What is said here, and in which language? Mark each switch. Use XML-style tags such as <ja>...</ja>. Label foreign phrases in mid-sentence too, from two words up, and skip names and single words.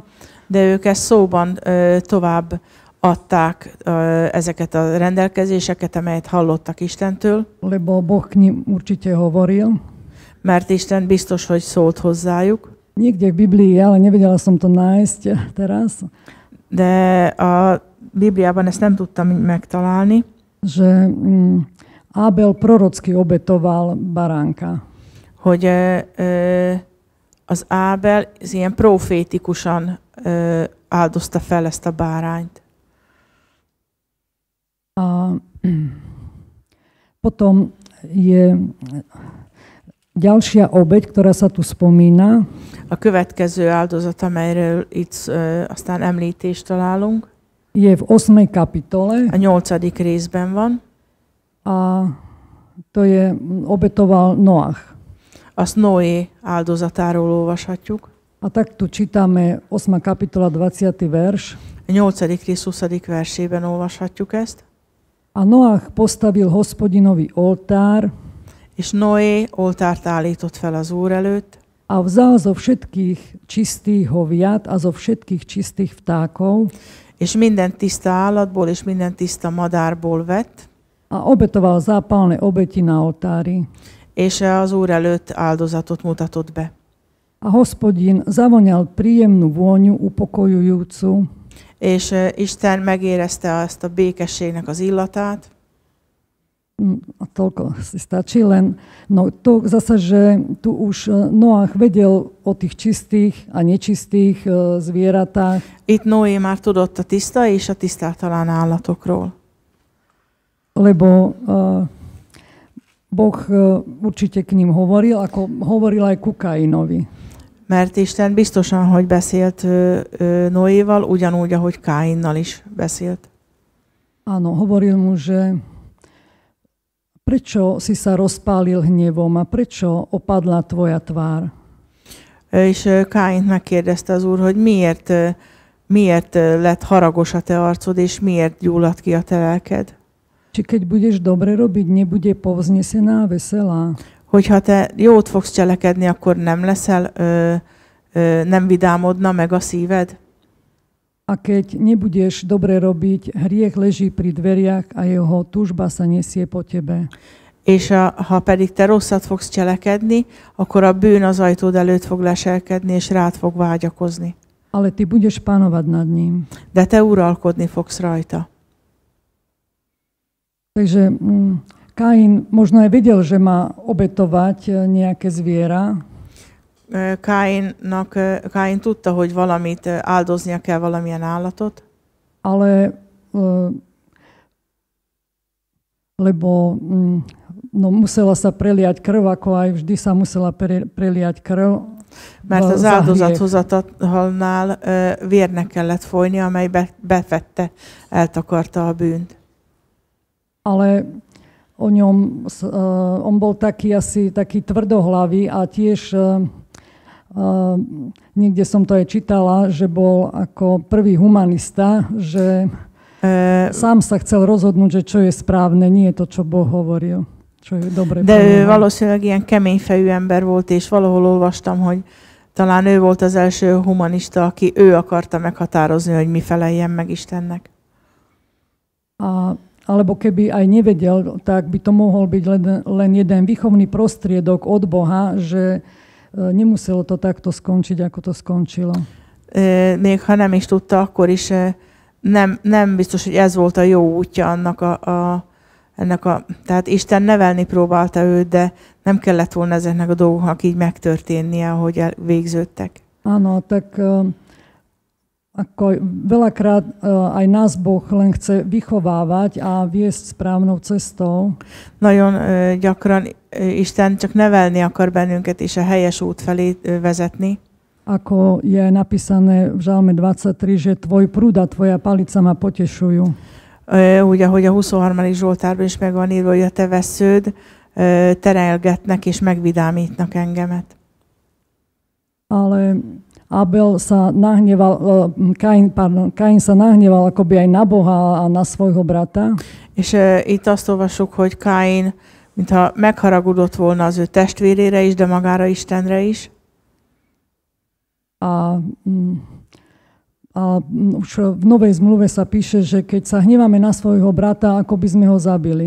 <hu>De ők ezt szóban tovább adták ezeket a rendelkezéseket, amelyet hallottak Istentől.</hu> <sk>Lebo Boh k nim určite hovoril.</sk> <hu>Mert Isten biztos, hogy szólt hozzájuk.</hu> <sk>Niekde v Biblii, ale nevedela som to nájsť teraz.</sk> <hu>De a Bibliában ezt nem tudtam megtalálni.</hu> <sk>Že Ábel prorocky obetoval baránka.</sk> <hu>Hogy az Ábel ilyen profétikusan áldozta fel ezt a bárányt.</hu> <sk>A potom je ďalšia obeť, ktorá sa tu spomína.</sk> <hu>A következő áldozat, amelyről itt aztán említést találunk,</hu> <sk>je v 8. kapitole.</sk> <hu>A 8. részben van.</hu> <sk>A to je obetoval Noach.</sk> <hu>Azt Noé áldozatáról olvashatjuk.</hu> <sk>A tak tu čítame 8. kapitola 20. verš.</sk> <hu>A 8. rész 20. versében olvashatjuk ezt.</hu> <sk>A Noach postavil Hospodinovi oltár.</sk> <hu>És Noé oltárt állított fel az Úr előtt.</hu> <sk>A vzal zo všetkých čistých hoviat a zo všetkých čistých vtákov.</sk> <hu>És minden tiszta állatból és minden tiszta madárból vett.</hu> <sk>A obetoval zápalné obeti na oltári.</sk> <hu>És az Úr előtt áldozatot mutatott be.</hu> <sk>A Hospodin zavoňal príjemnú vôňu upokojujúcu.</sk> <hu>És Isten megérezte ezt a békességnek az illatát.</hu> <sk>A toľko si stačí, len no to zase, že tu už Noach vedel o tých čistých a nečistých zvieratách.</sk> <hu>Itt Noé már tudott a tiszta és a tisztátalan állatokról.</hu> <sk>Lebo Boh určite k ním hovoril, ako hovoril aj ku Kainovi.</sk> <hu>Mert Isten biztosan, hogy beszélt Noéval, ugyanúgy, ahogy Káinnal is beszélt.</hu> <sk>Áno, hovoril mu, že prečo si sa rozpálil hnevom a prečo opadla tvoja tvár?</sk> <hu>És Káint megkérdezte az Úr, hogy miért lett haragos a te arcod, és miért gyulladt ki a te lelked?</hu> <sk>Či keď budeš dobre robiť, nebude povznesená, veselá?</sk> <hu>Hogyha te jót fogsz cselekedni, akkor nem leszel, nem vidámodna meg a szíved?</hu> <sk>A keď nebudeš dobre robiť, hriech leží pri dveriach a jeho túžba sa nesie po tebe.</sk> <hu>És ha pedig te rosszat fogsz cselekedni, akkor a bűn az ajtód előtt fog leselkedni, és rád fog vágyakozni.</hu> <sk>Ale ty budeš panovať nad ním.</sk> <hu>De te uralkodni fogsz rajta.</hu> <sk>Takže Kain možno aj vedel, že má obetovať nejaké zviera.</sk> <hu>Káin tudta, hogy valamit áldoznia kell, valamilyen állatot.</hu> <sk>Ale lebo musela sa preliať krv, ako aj vždy sa musela preliať krv.</sk> <hu>Mert az áldozathozatalnál vérnek kellett folyni, amely befette, eltakarta a bűnt.</hu> <sk>Ale on bol taký asi taký tvrdohlavý a tiež niekde som to aj čítala, že bol ako prvý humanista, že sám sa chcel rozhodnúť, že čo je správne, nie to, čo Boh hovoril. Čo je dobre.</sk> <hu>De ő valószínűleg ilyen keményfejű ember volt, és valahol olvastam, hogy talán ő volt az első humanista, aki ő akarta meghatározni, hogy mi feleljen meg Istennek.</hu> <sk>alebo keby aj nevedel, tak by to mohol byť len jeden výchovný prostriedok od Boha, že nemuselo to takto skončiť, ako to skončilo.</sk> <hu>Még ha nem is tudta, akkor is nem biztos, hogy ez volt a jó útja tehát Isten nevelni próbálta őt, de nem kellett volna ezeknek a dolgoknak így megtörténnie, ahogy végződtek.</hu> <sk>Áno, tak ako veľakrát aj nás Boh len chce vychovávať a viesť správnou cestou.</sk> <hu>Nagyon gyakran Isten csak nevelni akar bennünket és a helyes út felé vezetni.</hu> <sk>Ako je napísané v Žalme 23, že tvoj prúd a tvoja palica ma potešujú.</sk> <hu>Úgy, ahogy a 23. Zsoltárban is meg van írva, hogy a te vessződ terelgetnek és megvidámítnak engemet.</hu> <sk>Ale Abel sa nahneval, Kain sa nahneval akoby aj na Boha a na svojho brata.</sk> <hu>És itt azt olvassuk, hogy Káin, mintha megharagudott volna az ő testvérére is, de magára Istenre is.</hu> <sk>A už v Novej zmluve sa píše, že keď sa hneváme na svojho brata, ako by sme ho zabili.</sk>